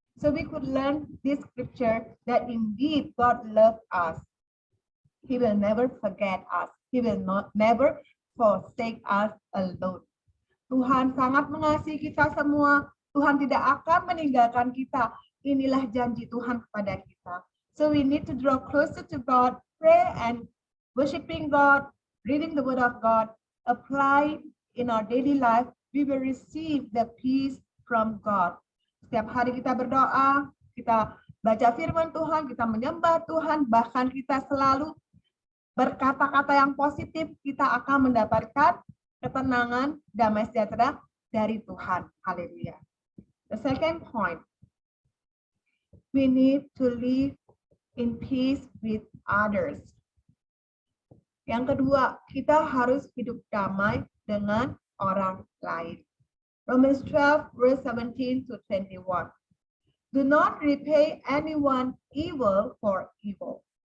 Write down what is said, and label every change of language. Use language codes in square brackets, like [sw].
[en] So we could learn this scripture that indeed God loves us. He will never forget us. He will never forsake us alone. [id] Tuhan sangat mengasihi kita semua. Tuhan tidak akan meninggalkan kita. Inilah janji Tuhan kepada kita. [en] So we need to draw closer to God, pray and worshiping God, reading the word of God, apply in our daily life. We will receive the peace from God. [id] Setiap hari kita berdoa, kita baca firman Tuhan, kita menyembah Tuhan, bahkan kita selalu berkata-kata yang positif, kita akan mendapatkan ketenangan, damai sejahtera dari Tuhan. Haleluya. [en] The second point, we need to live in peace with others. [id] Yang kedua, kita harus hidup damai dengan orang lain. [en] Romans 12 verse 17 to 21. Do not repay anyone evil for evil.